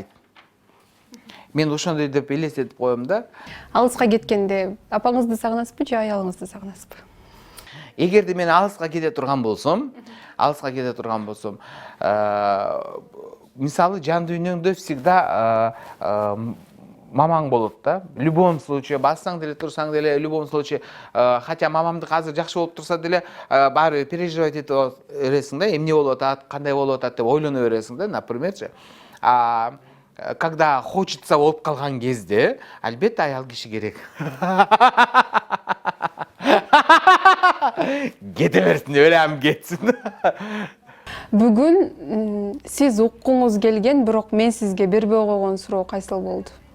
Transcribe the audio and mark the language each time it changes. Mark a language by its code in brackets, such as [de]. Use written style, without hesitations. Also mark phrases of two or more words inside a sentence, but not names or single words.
[ky] Мен ошондой деп элестетип коем да. Алыска кеткенде апаңызды сагынасызбы же аялыңызды сагынасызбы? Эгерде мен алыска кете турган болсом, мисалы жан дүйнөңдө всегда мамаң болот да. [ru] В любом случае, [ky] бассаң деле, турсаң деле, [ru] в любом случае, хотя [ky] мамамдык азыр жакшы болуп турса деле, баары переживать этип бересиң да, эмне болуп атат, кандай болуп атат деп ойлоно бересиң да, напримерчи. [ru] Когда хочется [ky] болуп калган кезде, албетте аял киши керек. Кете берсин, өлөм кетсин. Бүгүн сиз уккуңуз келген, бирок мен сизге бербей койгон суроо кайсыл болду?